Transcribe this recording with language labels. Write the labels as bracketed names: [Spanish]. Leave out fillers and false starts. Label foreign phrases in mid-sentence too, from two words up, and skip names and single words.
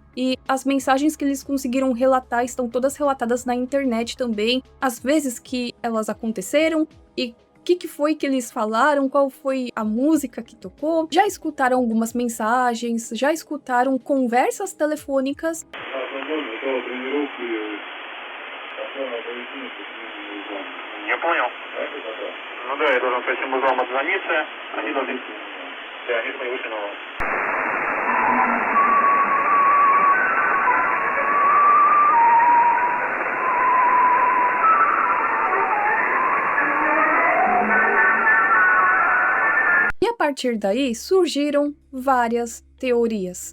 [Portuguese] E as mensagens que eles conseguiram relatar estão todas relatadas na internet também, as vezes que elas aconteceram e o que foi que eles falaram, qual foi a música que tocou. Já escutaram algumas mensagens, já escutaram conversas telefônicas. [Russian] Не понял. Ну да, я должен по этим узлам отзвониться. Они должны... Да, они должны выйти на... [Portuguese] E a partir daí surgiram várias teorias.